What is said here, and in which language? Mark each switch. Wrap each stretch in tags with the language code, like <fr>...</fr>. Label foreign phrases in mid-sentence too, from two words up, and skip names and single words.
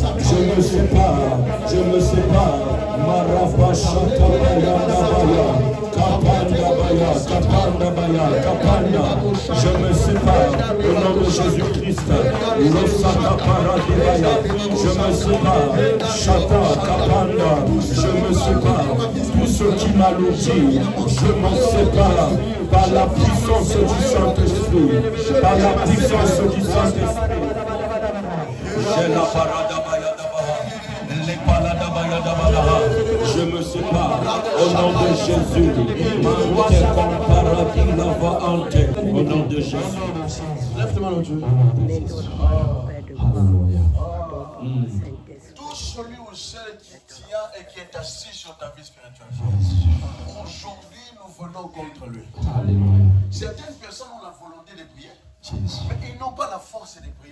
<fr>je me sépare, Marapa Shatabaya Nabaya, Kapanda Baya, je me sépare, au nom de Jésus-Christ, le Sata Paradibaya, je me sépare, Chata Kapanda, je me sépare, tout ce qui m'alourdit, je me sépare, par la puissance du Saint-Esprit, par la puissance du Saint-Esprit. J'ai la paradabaya dabaha, les paladabaya dabaha. Je me sépare au nom de Jésus. Mante comparati lava ante. Au nom de Jésus. Lève tes mains au Dieu. Alléluia. Tout celui ou celle qui tient et qui est assis sur ta vie spirituelle. Aujourd'hui, nous venons contre lui. Alléluia. Certaines personnes ont la volonté de prier, mais ils n'ont pas la force de prier.</fr>